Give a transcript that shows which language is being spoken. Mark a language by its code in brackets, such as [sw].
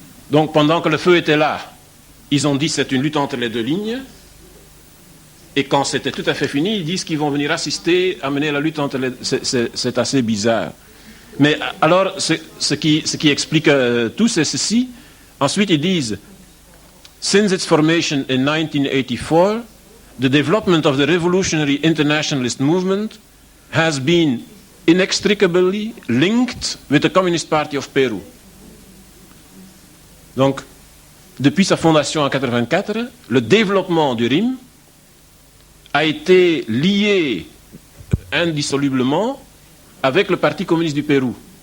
[fr] Donc pendant que le feu était là, ils ont dit c'est une lutte entre les deux lignes, et quand c'était tout à fait fini, ils disent qu'ils vont venir assister à mener la lutte entre les deux. C'est assez bizarre. Mais alors, ce qui explique tout, c'est ceci. Ensuite, ils disent, [en] since its formation in 1984, the development of the revolutionary internationalist movement has been inextricably linked with the Communist Party of Peru. [fr] Donc, depuis sa fondation en 1984, le développement du RIM a été lié indissolublement avec le Parti communiste du Pérou.